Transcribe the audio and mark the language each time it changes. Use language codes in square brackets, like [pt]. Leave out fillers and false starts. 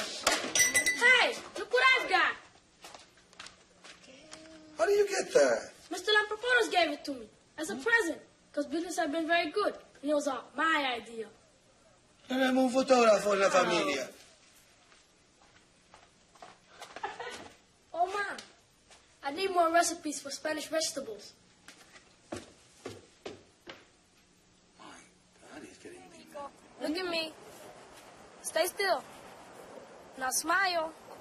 [en] Hey, look what I've got. How do you get that? Mr. Lamproporos gave it to me as a present because business had been very good. And it was all my idea. [es] Tenemos un fotógrafo en la familia. [en] Oh, Mom, I need more recipes for Spanish vegetables. Look at me. Stay still. Now smile.